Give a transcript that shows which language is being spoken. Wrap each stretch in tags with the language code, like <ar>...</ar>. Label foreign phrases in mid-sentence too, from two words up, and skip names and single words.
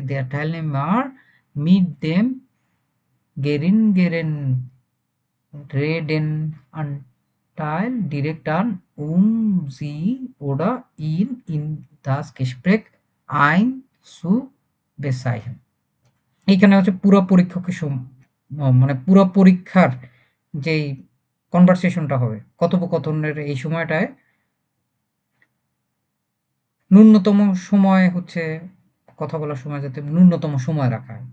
<de>der Teilnehmer mit dem geringeren Redenanteil direkt an, sie oder ihn in das Gespräch einzubeziehen.</de> <bn>এইখানে হচ্ছে পুরো পরীক্ষকের মানে পুরো পরীক্ষার যেই কনভারসেশনটা হবে, কথোপকথনের এই সময়টায় ন্যূনতম সময় হচ্ছে কথা বলার সময় যাতে ন্যূনতম সময় রাখা হয়।</bn>